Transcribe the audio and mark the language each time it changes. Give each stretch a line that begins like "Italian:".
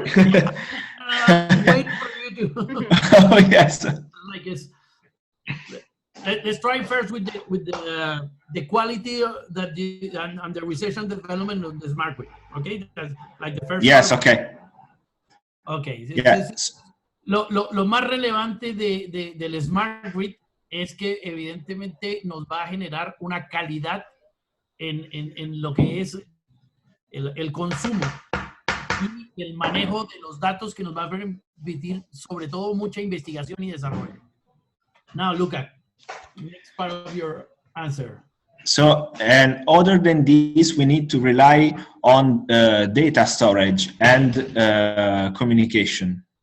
English: Wait for you to. Oh yes. Like this. Let's try first with the quality that and the research and development of the smart grid. Okay, that's like the first. Yes. part. Okay. Okay. Yes.
Spanish: Lo más relevante del smart grid es que evidentemente nos va a generar una calidad en lo que es el consumo y el manejo de los datos que nos va a permitir sobre todo mucha investigación y desarrollo.
English: Now, Luca, next part of your answer. So, and other than this, we need to rely on data storage and communication.